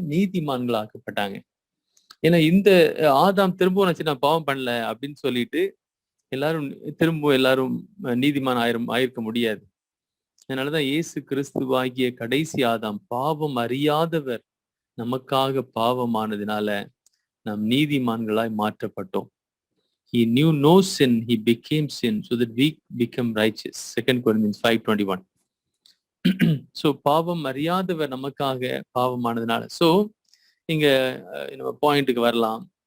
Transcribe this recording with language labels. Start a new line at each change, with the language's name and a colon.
Tamil: நீதிமான்களாக்கப்பட்டாங்க. ஏன்னா இந்த ஆதாம் திரும்பவும் நான் பாவம் பண்ணல அப்படின்னு சொல்லிட்டு எல்லாரும் நீதிமான் ஆயிருக்க முடியாது. அதனாலதான் இயேசு கிறிஸ்துவாகிய கடைசி ஆதாம், பாவம் அறியாதவர் நமக்காக பாவமானதுனால நாம் நீதிமான்களாய் மாற்றப்பட்டோம்.
English: He knew no sin, he became sin so that we become righteous. 2 Corinthians 5:21.
Tamil: So பாவம் அறியாதவர் நமக்காக பாவமானதுனால. சோ இங்க நம்ம பாயிண்ட்டுக்கு வரலாம்.